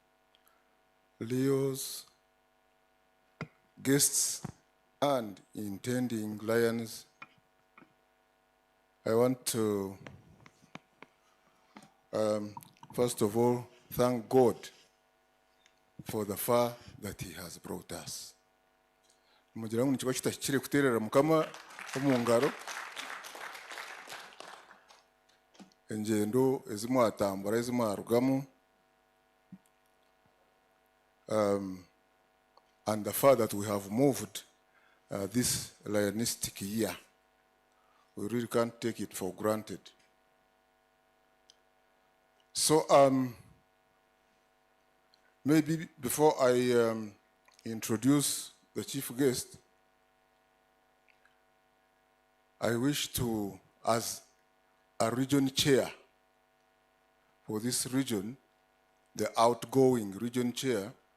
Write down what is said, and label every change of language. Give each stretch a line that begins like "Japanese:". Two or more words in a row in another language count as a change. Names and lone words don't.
English: Leos, guests, and intending Lions. I want to, first of all, thank God for the far that He has brought us.
Nyankole: Mugira ngo nikiba kitakire kuterera mukama omungaro. Engendo ezimu atambura ezimu arugamu,
English: and the fact that we have moved this Lionistic year, we really can't take it for granted. So maybe before I introduce the chief guest, I wish to, as a region chair for this region, the outgoing region chair,